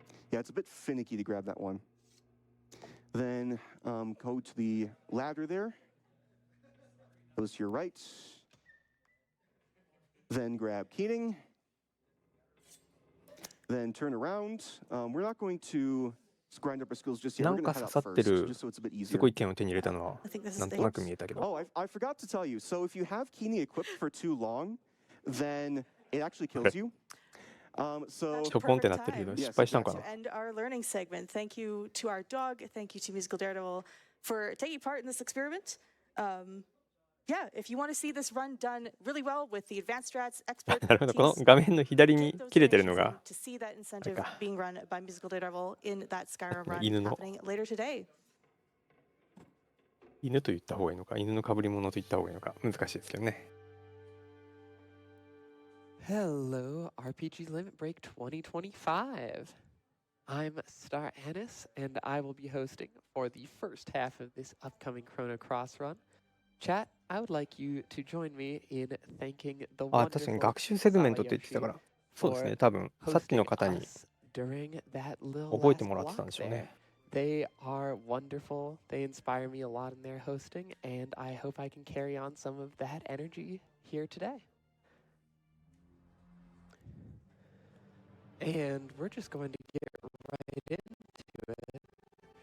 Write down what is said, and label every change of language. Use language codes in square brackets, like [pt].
[en] Yeah, it's a bit finicky to grab that one. Then go to the ladder there. Goes to your right. Then grab Keating. Then turn around. We're not going to grind up our skills just yet. We're going to head out first, just so it's a bit easier. [ja] すごい剣を手に入れたのはなんとなく見えたけど。 [en] Oh, I forgot to tell you. So if you have Keeney equipped for too long, then it actually kills you. So [ja] ちょぽんってなってるけど失敗したのかな。 [en] And our learning segment. Thank you to our dog. Thank you to Musical Daredevil for taking part in this experiment. Yeah, if you want to see this run done really well with the advanced strats, expert [ja] なるほど、この画面の左に切れてるのが [en] to see that incentive being run by Musical Daredevil in that Skyrim run [ja] 犬の [en] happening later today. [ja] 犬と言った方がいいのか、犬の被り物と言った方がいいのか難しいですけどね。 [en] Hello, RPG Limit Break 2025. I'm Star Annis, and I will be hosting for the first half of this upcoming Chrono Cross run. Chat, I would like you to join me in thanking the [ja] あ、確かに学習セグメントって言ってたから、そうですね、多分さっきの方に覚えてもらってたんでしょうね。 [en] They are wonderful. They inspire me a lot in their hosting, and I hope I can carry on some of that energy here today. And we're just going to get right into it.